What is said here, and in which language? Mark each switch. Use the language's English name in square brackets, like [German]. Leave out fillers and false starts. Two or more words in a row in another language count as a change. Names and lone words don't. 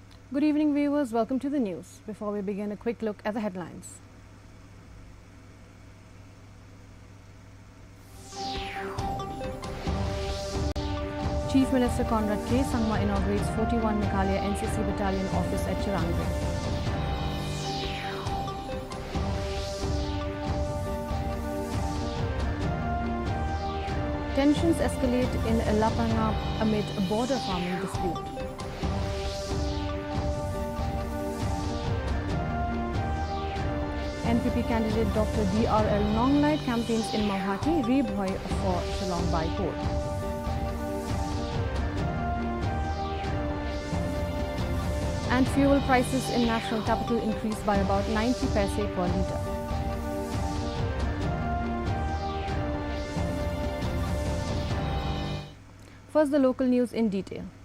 [English] Good evening, viewers. Welcome to the news. Before we begin, a quick look at the headlines. Chief Minister Conrad K. Sangma inaugurates 41 Meghalaya NCC battalion office at Chirangri. Tensions escalate in Lapanga amid a border farming dispute. NPP candidate Dr. DRL Nonglait campaigns in Mauhati, Rebhoy for Shillong Byport. And fuel prices in national capital increased by about 90 paise per litre. First, the local news in detail.